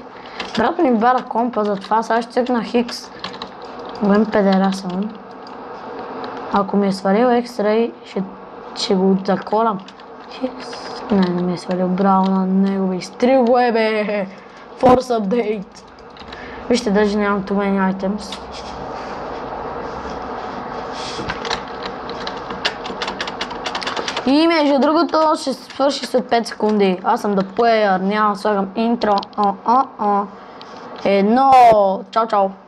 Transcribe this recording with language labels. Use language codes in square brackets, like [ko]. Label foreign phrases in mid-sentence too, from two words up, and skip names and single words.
[bg] Брат ми бара компа, затова сега ще цъкна Хикс. Голем педера съм. Ако ми е свалил X-Ray, ще го заколам. Не ми е свалил, браво на него, бе. Изтрил го е, бе. [en] Force Update. [bg] Вижте, даже нямам [en] too many items. [bg] И между другото ще свърши след 5 секунди. Аз съм [en] The Player, [bg] няма да слагам интро. Едно. Чао, чао.